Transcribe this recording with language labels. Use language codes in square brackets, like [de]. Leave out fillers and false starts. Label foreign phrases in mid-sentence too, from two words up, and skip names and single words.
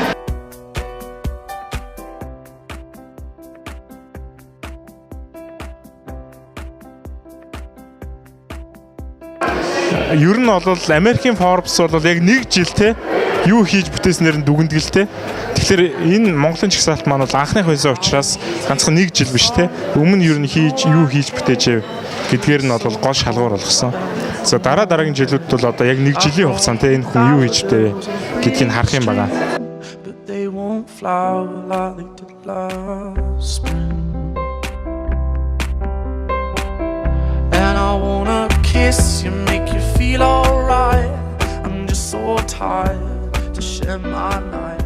[mn] Ер нь бол Америкийн Forbes бол яг нэг жил те юу хийж бүтээснээр нь дүгнэлтэй. Тэгэхээр энэ Монголын чагсаалт маань бол анхных байсан учраас ганцхан нэг жил биш те. Өмнө нь ер нь юу хийж бүтээжээ гэдгээр нь бол гол шалгуур болгосон. За дараагийн жилүүд бол одоо яг нэг жилийн хугацаанд те энэ хүн юу хийж бүтээ гэдгийг харах юм байна. [en] They won't flower like the last spring. And I wanna kiss you, make you feel alright. I'm just so tired to share my nights.